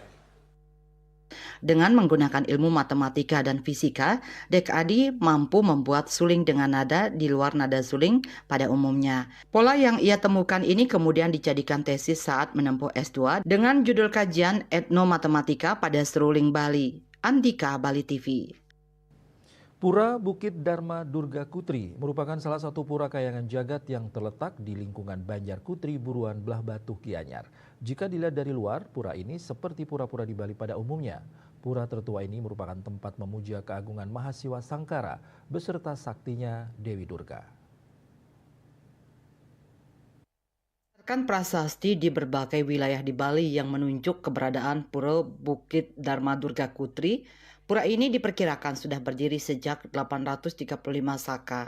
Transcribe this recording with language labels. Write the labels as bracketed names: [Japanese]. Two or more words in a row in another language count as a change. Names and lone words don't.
[Indonesian] Dengan menggunakan ilmu matematika dan fisika, Dek Adi mampu membuat suling dengan nada di luar nada suling pada umumnya. Pola yang ia temukan ini kemudian dijadikan tesis saat menempuh S2 dengan judul kajian etnomatematika pada seruling Bali. Andika, Bali TV. Pura Bukit Dharma Durga Kutri merupakan salah satu pura kayangan jagat yang terletak di lingkungan Banjar Kutri, Buruan, Belah Batu, Gianyar. Jika dilihat dari luar, pura ini seperti pura-pura di Bali pada umumnya. Pura tertua ini merupakan tempat memuja keagungan Mahasiwa Sangkara beserta saktinya Dewi Durga. Berdasarkan prasasti di berbagai wilayah di Bali yang menunjuk keberadaan Pura Bukit Dharma Durga Kutri, pura ini diperkirakan sudah berdiri sejak 835 Saka.